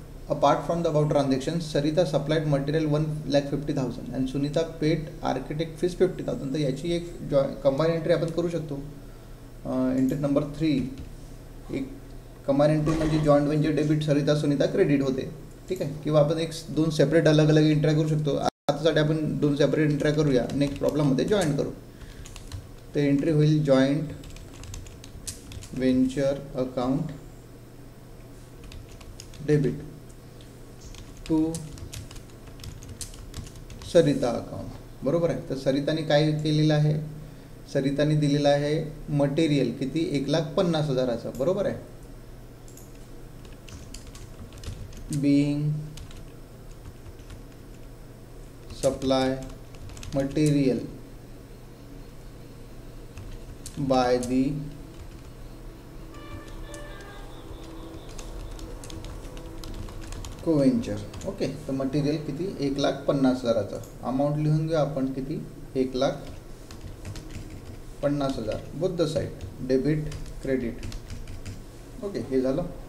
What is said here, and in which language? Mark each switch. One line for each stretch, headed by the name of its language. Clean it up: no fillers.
English: apart from the above transactions, Sarita supplied material 1,50,000 and Sunita paid architect fees 50,000.
Marathi: तर याची एक combine entry आपण करू शकतो. एंट्री नंबर 3 एक कंबाईन एंट्री म्हणजे joint venture debit Sarita Sunita credit होते. ठीक आहे. किंवा आपण एक 2 सेपरेट अलग अलग एंट्र्या करू शकतो. आतासाठी आपण 2 सेपरेट एंट्र्या करूया. नेक्स्ट प्रॉब्लेममध्ये जॉईंट करू. तर एंट्री होईल joint venture account debit to Sarita account. बरोबर आहे. तर सरिताने काय केलेलं आहे, सरिताने दिलेलं आहे मटेरियल किती 1,50,000. बरोबर आहे.
English: Being supply material by the coventure.
Marathi: Okay. तर मटेरियल किती 1,50,000. अमाऊंट लिहून घेऊ आपण किती 1,50,000
English: both the side
Marathi: debit credit. Okay. हे झालं.